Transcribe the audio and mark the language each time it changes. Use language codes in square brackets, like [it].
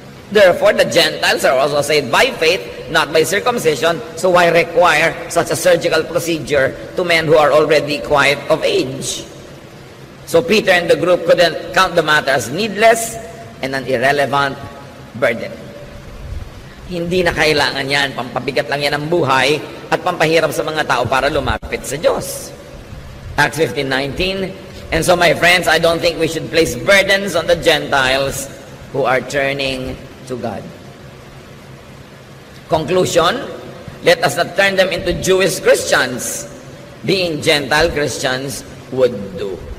[en] Therefore, the Gentiles are also saved by faith, not by circumcision, so why require such a surgical procedure to men who are already quite of age? So Peter and the group couldn't count the matter as needless and an irrelevant burden. [tl] Hindi na kailangan yan, pampabigat lang yan ang buhay at pampahirap sa mga tao para lumapit sa Diyos. [en] Acts 15:19, and so my friends, I don't think we should place burdens on the Gentiles who are turning to God. Conclusion, let us not turn them into Jewish Christians. Being Gentile Christians would do.